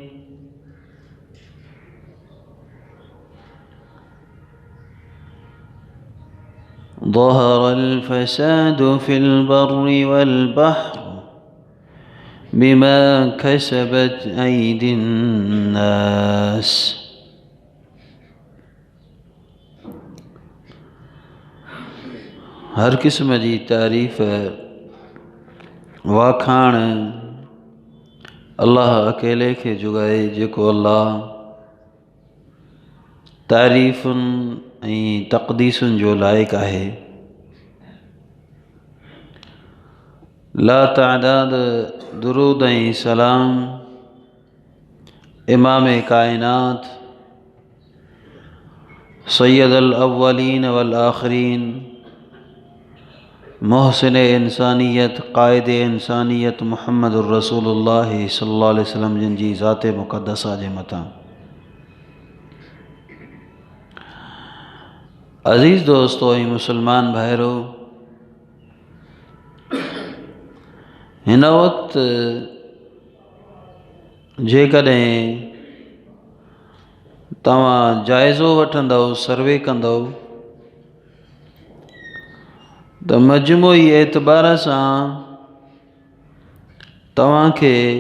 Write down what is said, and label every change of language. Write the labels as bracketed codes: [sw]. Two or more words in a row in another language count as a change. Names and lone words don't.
[ar] ظهر الفساد في البر والبحر بما كسبت أيدي الناس. [sd] हर किस्म जी तारीफ़ वाखाण अल्लाह अकेले खे जुगाए जेको अल्लाह तारीफ़ुन ऐं तक़दीसुन जो लाइक़ आहे। ला तादाद दुरूद ऐं सलाम इमाम कायनात [ar] سيد الأولين والآخرين, [sd] मोहसिन इंसानियत, क़ाइद इंसानियत [ar] محمد رسول الله صلى الله عليه وسلم [sd] जिन जी ज़ात मुक़द्दसा जे मथां। अज़ीज़ दोस्तों ऐं मुसलमान भाइरो, हिन वक़्तु जेकॾहिं तव्हां जाइज़ो वठंदव, सर्वे कंदव, त मजमूई एतबार सां तव्हांखे